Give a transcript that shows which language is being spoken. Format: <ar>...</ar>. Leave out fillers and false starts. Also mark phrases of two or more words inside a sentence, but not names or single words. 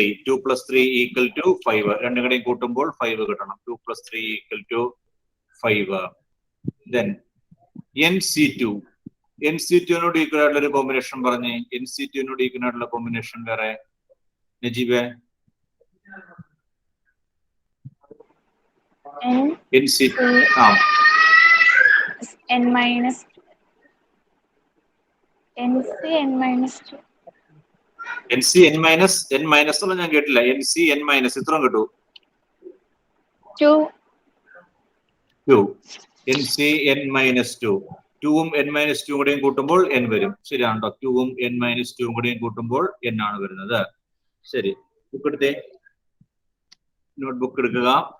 <en>2 plus 3 equal to 5.</en> <ml>രണ്ടും കൂടെയും കൂട്ടുമ്പോൾ 5 കിട്ടണം.</ml> <en>2 plus 3 equal to 5. Then NC2.</en> <ml>NC2 നോട് ഈക്വൽ ആയിട്ടുള്ള ഒരു കോമ്പിനേഷൻ പറഞ്ഞേ. NC2 നോട് ഈക്വൽ ആയിട്ടുള്ള കോമ്പിനേഷൻ വേറെ നജീബേ? NC2</ml> <en>n minus NC n minus 2. NC n minus</en> <ml>ഒന്നും ഞാൻ കേട്ടില്ല.</ml> <en>NC n minus</en> <ml>ഇത്രയും കിട്ടൂ. 2.</ml> <en>NC n minus 2.</en> <ml>2ഉം</ml> <en>n minus 2</en> <ml>കൂടെയും കൂട്ടുമ്പോൾ n വരും. ശരിയാണോ? 2ഉം</ml> <en>n minus 2</en> <ml>കൂടെയും കൂട്ടുമ്പോൾ n ആണ് വരുന്നത്. ശരി, ബുക്ക് എടുത്തേ, നോട്ട്ബുക്ക് എടുക്കുക.</ml>